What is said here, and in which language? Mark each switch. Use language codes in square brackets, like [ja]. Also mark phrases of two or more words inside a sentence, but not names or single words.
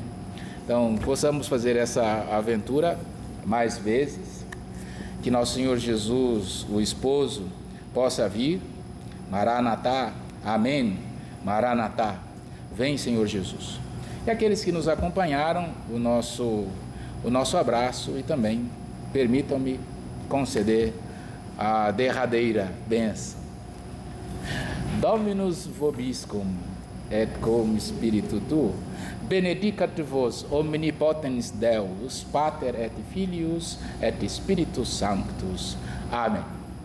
[pt] Então, possamos fazer essa aventura mais vezes, que nosso Senhor Jesus, o esposo, possa vir. Maranatá, amém, Maranatá, vem Senhor Jesus. E aqueles que nos acompanharam, o nosso abraço, e também permitam-me conceder a derradeira bênção. [la] Dominus vobiscum et cum spiritu tuo, benedicat vos omnipotens Deus, Pater et Filius et Spiritus Sanctus. [pt] Amém.